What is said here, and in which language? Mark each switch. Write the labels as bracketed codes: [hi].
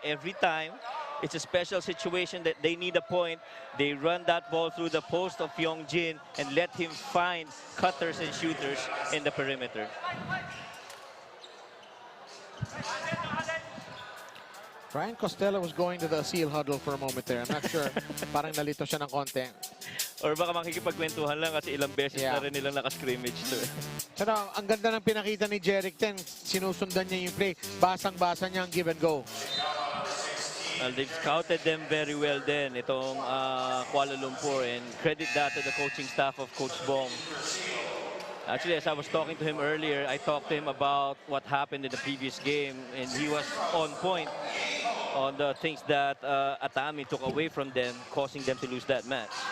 [en] Every time it's a special situation that they need a point, they run that ball through the post of Yongjin and let him find cutters and shooters in the perimeter. Ryan Costello was going to the Aseel huddle for a moment there. I'm not sure. [tl] Parang nalito siya ng konti. Or baka makikipagkwentuhan lang kasi ilang beses na rin nilang nakascrimmage to. Pero ang ganda ng pinakita ni Jeric Ten. Sinusundan niya yung play. Basang-basa niya ang give and go. [en] Well, they've scouted them very well then, [tl] itong [en] Kuala Lumpur, and credit that to the coaching staff of Coach Bong. Actually, as I was talking to him earlier, I talked to him about what happened in the previous game, and he was on point on the things that Atami took away from them, causing them to lose that match.